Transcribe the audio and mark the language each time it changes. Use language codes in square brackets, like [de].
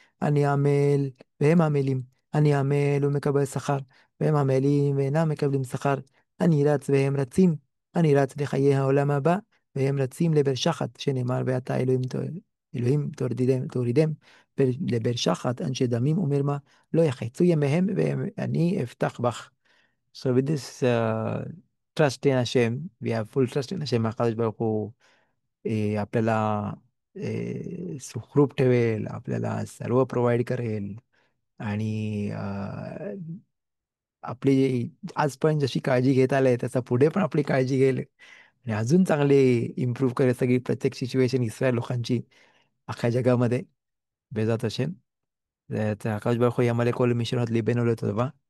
[he] אני עמל, והם עמלים. אני עמל ומקבל שכר, והם עמלים ואינם מקבלים שכר. אני רץ והם רצים. אני רץ לחיי העולם הבא, והם רצים לבאר שחת, שנאמר, ואתה אלוהים תורידם. לבאר שחת, אנשי דמים ומרמה, לא יחצו ימיהם ואני אפתח בך. [en] So with this trust in Hashem, we have full trust in Hashem. [mr] הקדוש ברוך הוא आपल्याला सुखरूप ठेवेल, आपल्याला सर्व प्रोव्हाइड करेल. आणि आपली आजपर्यंत जशी काळजी घेत आले त्याचा पुढे पण आपली काळजी घेईल आणि अजून चांगले इम्प्रूव्ह करेल सगळी प्रत्येक सिच्युएशन इस्रायल लोकांची अख्ख्या जगामध्ये. [he] בעזרת השם. הקדוש ברוך הוא ימלא כל משענות ליבנו לטובה.